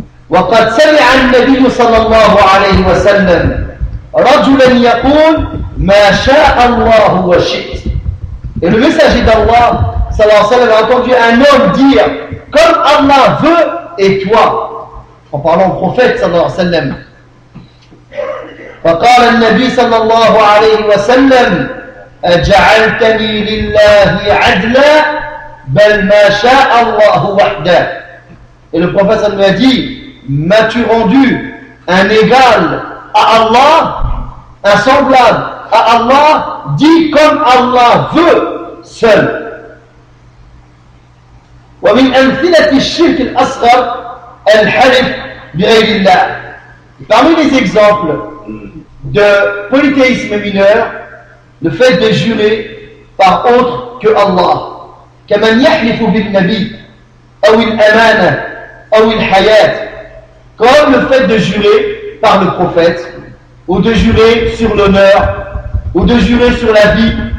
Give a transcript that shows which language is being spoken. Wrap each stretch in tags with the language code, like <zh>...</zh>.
<ar>وَقَدْ سَمِعَ النَّبِيُّ صَلَى اللَّهُ عَلَيْهِ وَسَلَّمْ رَجُلًا يَقُولْ مَا شَاءَ اللَّهُ وَشِئْتْ.</ar> <fr>Et le messager d'Allah, sallallahu alayhi wa sallam, a entendu un homme dire « Comme Allah veut et toi » en parlant au prophète, sallallahu alayhi wa sallam.</fr> <ar>فقال النبي صلى الله عليه وسلم أجعلتني لله عدلا بل ما شاء الله وحده.</ar> <fr>Et le prophète m'a dit, m'as-tu rendu un égal à Allah, un semblable à Allah, dit comme Allah veut seul.</fr> <ar>ومن أمثلة الشرك الأصغر الحلف بغير الله.</ar> <fr>Parmi les exemples de polythéisme mineur, le fait de jurer par autre que Allah.</fr> <ar>كَمَنْ يَحْلِفُ بِالنَّبِي أَوْ الْأَمَانَ أَوْ الْحَيَاتِ.</ar> <fr>Comme le fait de jurer par le prophète, ou de jurer sur l'honneur, ou de jurer sur la vie.</fr>